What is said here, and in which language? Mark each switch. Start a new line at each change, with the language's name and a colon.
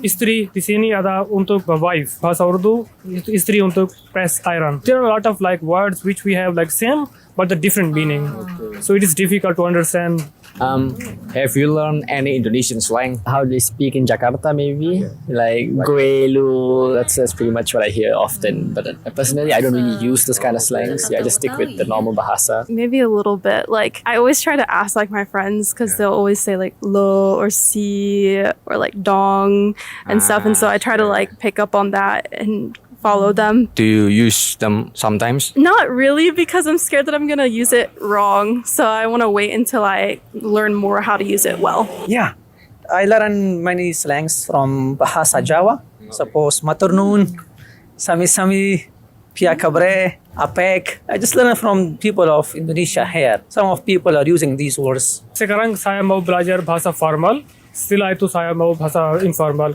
Indonesian: Istri di sini ada untuk wife. Bahasa Urdu itu istri untuk press iron.
English: There are a lot of words which we have same but the different meaning. So it is difficult to understand. Have you learned any Indonesian slang? How they speak in Jakarta, maybe like gue lu. That's pretty much what I hear often. But personally, I don't really use those kind of slangs. Yeah, I just stick with the normal bahasa. maybe a little bit. Like I always try to ask my friends because they'll always say lo or si or dong and stuff. And so I try to pick up on that and follow them. Do you use them sometimes? Not really, because I'm scared that I'm gonna use it wrong. So I want to wait until I learn more how to use it well. Yeah, I learn many slangs from Bahasa Jawa. Suppose maturnuun, sami-sami, pia kabre, apek. I just learn from people of Indonesia here. Some of people are using these words.
Indonesian: Sekarang saya mau belajar bahasa formal. Setelah itu saya mau bahasa informal.